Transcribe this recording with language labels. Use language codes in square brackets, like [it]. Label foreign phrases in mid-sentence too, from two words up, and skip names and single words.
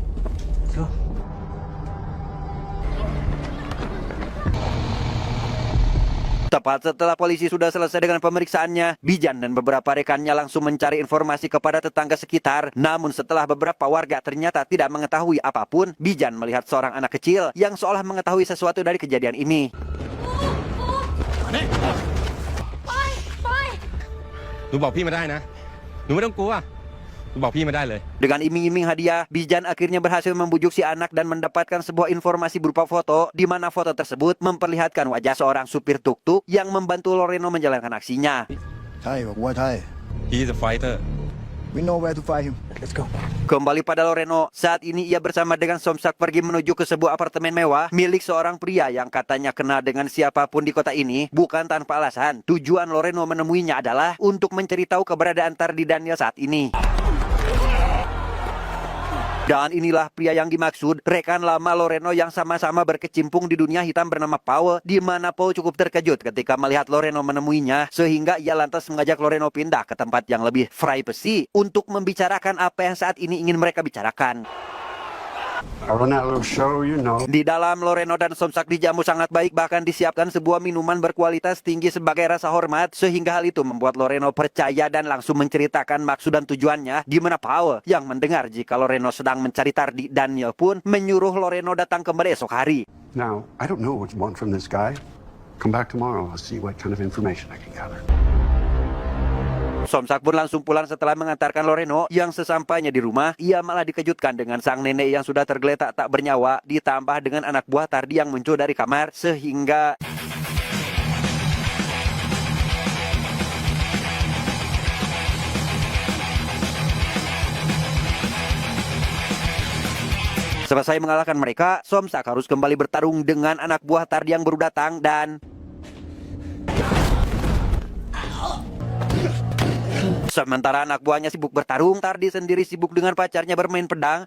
[id] Tepat setelah polisi sudah selesai dengan pemeriksaannya, Bijan dan beberapa rekannya langsung mencari informasi kepada tetangga sekitar. Namun setelah beberapa warga ternyata tidak mengetahui apapun, Bijan melihat seorang anak kecil yang seolah mengetahui sesuatu dari kejadian ini. [th] หนูบอกพี่มาได้นะหนูไม่ต้องกลัวหนูบอกพี่มาได้เลย [id] Dengan iming-iming hadiah, Bijan akhirnya berhasil membujuk si anak dan mendapatkan sebuah informasi berupa foto, di mana foto tersebut memperlihatkan wajah seorang supir tuk-tuk yang membantu Loreno menjalankan aksinya. [th] ใช่บอกว่าใช่ [en] he is a fighter we know where to find him let's go [id] Kembali pada Loreno, saat ini ia bersama dengan Somsak pergi menuju ke sebuah apartemen mewah milik seorang pria yang katanya kenal dengan siapapun di kota ini, bukan tanpa alasan. Tujuan Loreno menemuinya adalah untuk mencari tahu keberadaan Tardi Daniel saat ini. Dan inilah pria yang dimaksud, rekan lama Loreno yang sama-sama berkecimpung di dunia hitam bernama Paul, di mana Paul cukup terkejut ketika melihat Loreno menemuinya, sehingga ia lantas mengajak Loreno pindah ke tempat yang lebih privacy untuk membicarakan apa yang saat ini ingin mereka bicarakan. [en] I run that little show, you know. [id] Di dalam, Loreno dan Somsak dijamu sangat baik, bahkan disiapkan sebuah minuman berkualitas tinggi sebagai rasa hormat, sehingga hal itu membuat Loreno percaya dan langsung menceritakan maksud dan tujuannya, di mana Paul yang mendengar jika Loreno sedang mencari Tardi Daniel pun menyuruh Loreno datang kembali esok hari. [en] Now, I don't know what you want from this guy. Come back tomorrow, I'll see what kind of information I can gather. [id] Somsak pun langsung pulang setelah mengantarkan Loreno, yang sesampainya di rumah, ia malah dikejutkan dengan sang nenek yang sudah tergeletak tak bernyawa, ditambah dengan anak buah Tardi yang muncul dari kamar, sehingga selesai mengalahkan mereka, Somsak harus kembali bertarung dengan anak buah Tardi yang baru datang dan sementara anak buahnya sibuk bertarung, Tardi sendiri sibuk dengan pacarnya bermain pedang.